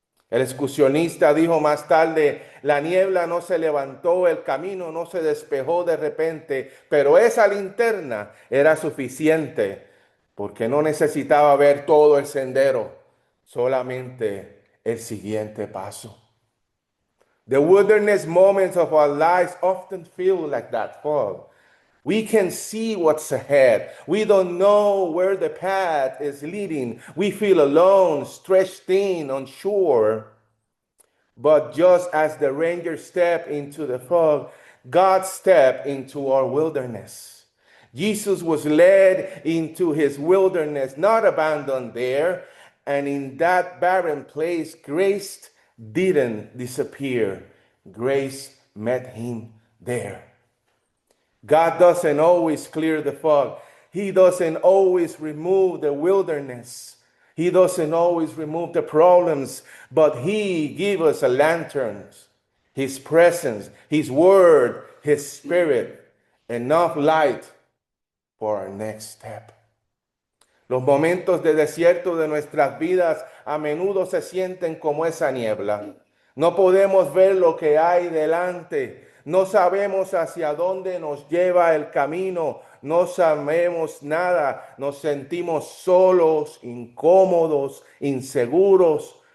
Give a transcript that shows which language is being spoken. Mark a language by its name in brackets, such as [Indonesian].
[Spanish] El excursionista dijo más tarde, la niebla no se levantó, el camino no se despejó de repente, pero esa linterna era suficiente porque no necesitaba ver todo el sendero, solamente el siguiente paso. [English] The wilderness moments of our lives often feel like that fog. We can see what's ahead. We don't know where the path is leading. We feel alone, stretched thin, unsure. But just as the ranger stepped into the fog, God stepped into our wilderness. Jesus was led into his wilderness, not abandoned there. And in that barren place, grace didn't disappear. Grace met him there. God doesn't always clear the fog. He doesn't always remove the wilderness. He doesn't always remove the problems, but he gives us a lantern, his presence, his word, his spirit, enough light for our next step. [Spanish] Los momentos de desierto de nuestras vidas a menudo se sienten como esa niebla. No podemos ver lo que hay delante. No sabemos hacia dónde nos lleva el camino. No sabemos nada. Nos sentimos solos, incómodos, inseguros.